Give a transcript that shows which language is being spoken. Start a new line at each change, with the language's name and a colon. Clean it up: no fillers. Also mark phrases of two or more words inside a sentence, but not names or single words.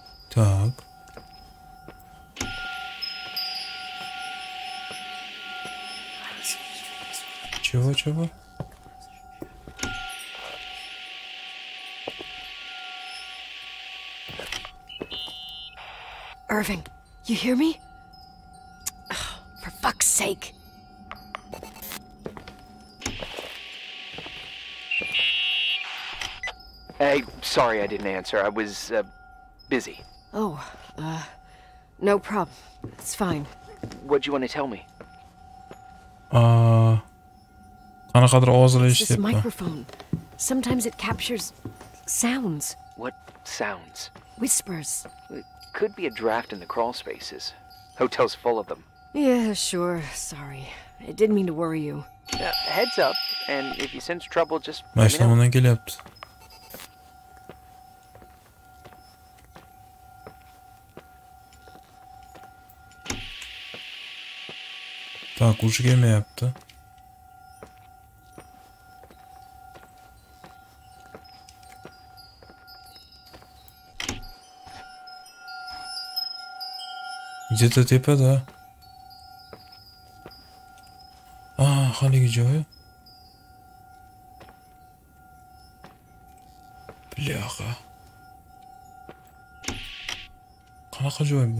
Russian: Так. Чего?
English: Irving, you hear me? Oh, for fuck's sake. Hey, sorry I didn't answer. I was, busy. Oh, no problem. It's fine. What'd you want to tell me?
Uzbek: Qanaqadir ovozlar
English: It's this
Uzbek: eshityapti.
English: microphone. Sometimes it captures sounds, What sounds? whispers. It could be a draft in the crawl spaces. Hotel's full of them. Yeah, sure. Sorry. I didn't mean to worry you. Heads up, and if you sense trouble, just let me know.
Uzbek: Mashinadan kelyapti. Так, uchi kelmayapti. Где-то tepada. Haligi joyi.
Russian: Bляха.
Uzbek: Qanaqa joy bu?